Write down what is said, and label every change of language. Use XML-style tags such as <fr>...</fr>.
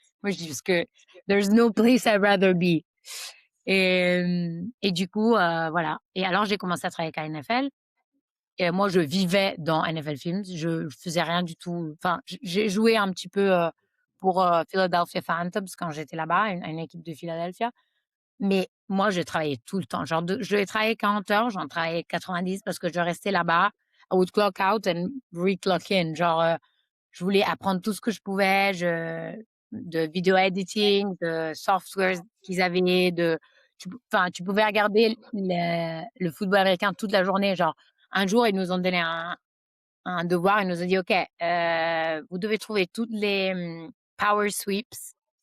<fr>Moi, je dis: «Parce que</fr> <en>there's no place I'd rather be».</en> <fr>Et du coup, voilà et alors j'ai commencé à travailler avec la NFL et moi, je vivais dans NFL Films. Je faisais rien du tout. Enfin, j'ai joué un petit peu, pour, Philadelphia Phantoms quand j'étais là-bas, une équipe de Philadelphia. Mais moi, je travaillais tout le temps. Genre je devais travailler 40 heures, j'en travaillais 90 parce que je restais là-bas.</fr> <en>I would clock out and re-clock in.</en> <fr>Genre, je voulais apprendre tout ce que je pouvais, de vidéo editing, de softwares qu'ils avaient, tu pouvais regarder le football américain toute la journée. Genre, un jour, ils nous ont donné un devoir, ils nous ont dit: «OK, vous devez trouver toutes les, power sweeps</fr>